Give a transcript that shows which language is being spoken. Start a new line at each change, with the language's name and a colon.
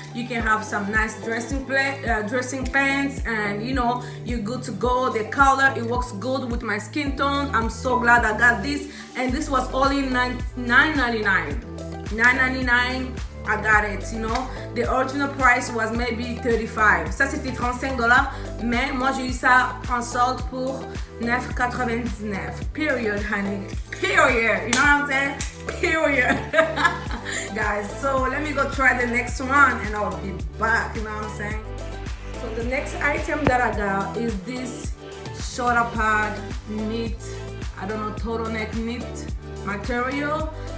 English: You can have some nice dressing pants, and you know you're good to go. The color, it works good with my skin tone. I'm so glad I got this, and this was only $9.99. $9.99. I got it, you know. The original price was maybe $35.
French: Ça c'était $35, mais moi j'ai eu ça en solde pour $9.99.
English: Period, honey. Period. You know what I'm saying? Period. Guys, so let me go try the next one and I'll be back, you know what I'm saying? So the next item that I got is this shoulder pad knit, I don't know, turtleneck knit material.